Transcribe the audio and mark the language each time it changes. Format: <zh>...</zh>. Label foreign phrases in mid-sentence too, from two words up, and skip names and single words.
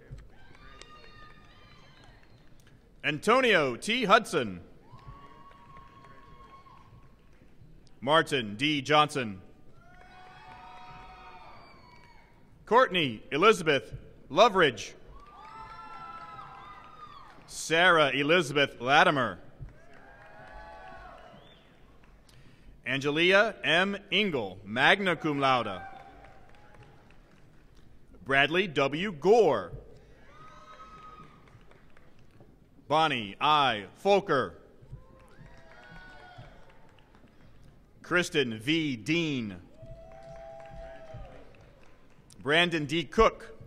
<en>Antonio T. Hudson. Martin D. Johnson. Courtney Elizabeth Loveridge. Sarah Elizabeth Latimer. Angelia M. Engel,</en> <la>magna cum laude.</la> <en>Bradley W. Gore. Bonnie I. Folker. Kristen V. Dean. Brandon D. Cook.</en>